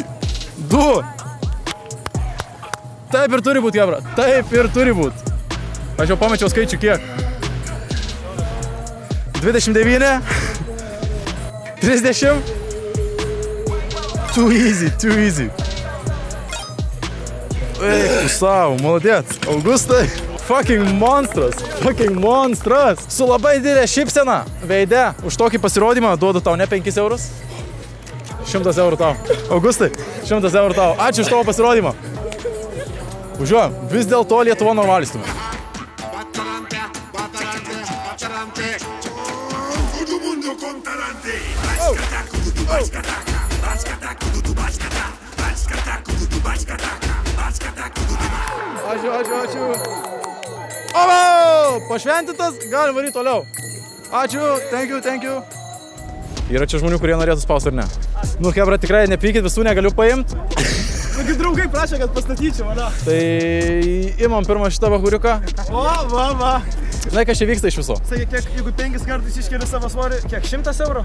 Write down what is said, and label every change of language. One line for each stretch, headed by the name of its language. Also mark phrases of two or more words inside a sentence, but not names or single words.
Lithuanian: 2. Taip ir turi būti, Gebra. Taip ir turi būti. Aš jau pamečiau skaičių kiek. 29. 30.
English: Too easy.
Lithuanian: Eik tu savo, молодец. Augustai. Fucking monstras. Su labai didelė šypsena veide. Už tokį pasirodymą duodu tau ne 5 eurus. 100 eurų tau. Augustai, 100 eurų tau. Ačiū už tavo pasirodymą. Važiuojam. Vis dėlto Lietuva normaliai stumia. Ačiū. O, pašventintas, galim varyti toliau. Ačiū,
English: thank you.
Lithuanian: Yra čia žmonių, kurie norėtų spausti ar ne? Nu, Hebra, tikrai nepykit, visų negaliu paimti. Nagi draugai prašė, kad pastatyčiau, mane. Tai imam pirmą šitą bahuriuką. Va. Žinai, kas čia vyksta iš viso? Sakė, kiek, jeigu 5 kartus iškeli savo svorį, kiek 100 eurų?